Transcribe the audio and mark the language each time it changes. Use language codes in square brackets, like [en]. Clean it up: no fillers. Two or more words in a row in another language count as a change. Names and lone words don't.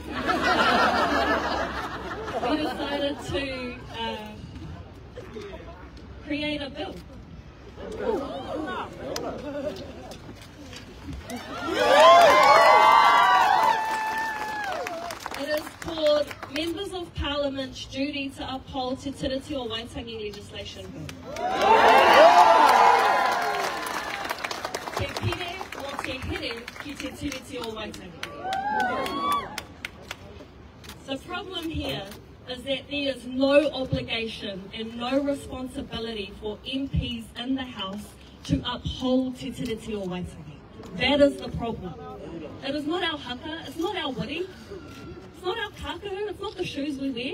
[en] We decided to create a bill. It is called Members of Parliament's Duty to Uphold Te Tiriti o Waitangi legislation bill. [mi] Te pire o te here ki te tiriti o Waitangi. [en] The problem here is that there is no obligation and no responsibility for MPs in the House to uphold Te Tiriti o Waitangi. That is the problem. It is not our haka, it's not our wiri, it's not our kākahu, it's not the shoes we wear.